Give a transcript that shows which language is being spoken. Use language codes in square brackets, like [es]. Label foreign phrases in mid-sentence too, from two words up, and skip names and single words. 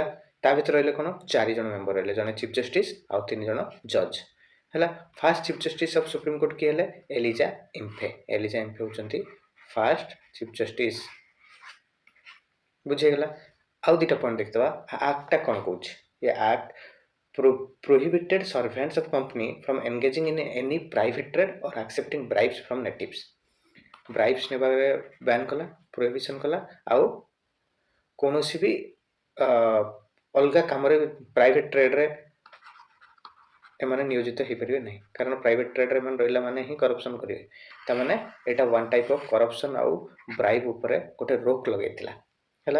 [or] ତା ଭିତରେ ରହିଲେ କ'ଣ 4 ଜଣ ମେମ୍ବର ରହିଲେ ଜଣେ [en] chief justice [or] ଆଉ 3 ଜଣ ଜଜ ହେଲା। [en] first chief justice of Supreme Court [or] କିଏ ହେଲେ ଏଲିଜା ଇମ୍ଫେ। ଏଲିଜା ଇମ୍ଫେ ହେଉଛନ୍ତି [en] first chief justice. [or] ବୁଝିଗଲା। ଆଉ ଦୁଇଟା ପଏଣ୍ଟ ଦେଖିଦେବା ଆକ୍ଟଟା କ'ଣ କହୁଛି। ଏ ଆକ୍ଟ [en] prohibited servants of company from engaging in any private trade or accepting bribes from natives। [or] bribes ନେବାରେ ବ୍ୟାନ୍ କଲା ପ୍ରୋହିବିସନ କଲା। ଆଉ କୌଣସି ବି ଅଲଗା କାମରେ ପ୍ରାଇଭେଟ ଟ୍ରେଡରେ ଏମାନେ ନିୟୋଜିତ ହେଇପାରିବେ ନାହିଁ। କାରଣ ପ୍ରାଇଭେଟ ଟ୍ରେଡରେ ଏମାନେ ରହିଲା ମାନେ ହିଁ କରପ୍ସନ କରିବେ। ତାମାନେ ଏଇଟା [en] one type of corruption [or] ଆଉ ବ୍ରାଇବ୍ ଉପରେ ଗୋଟେ ରୋକ ଲଗାଇଥିଲା ହେଲା।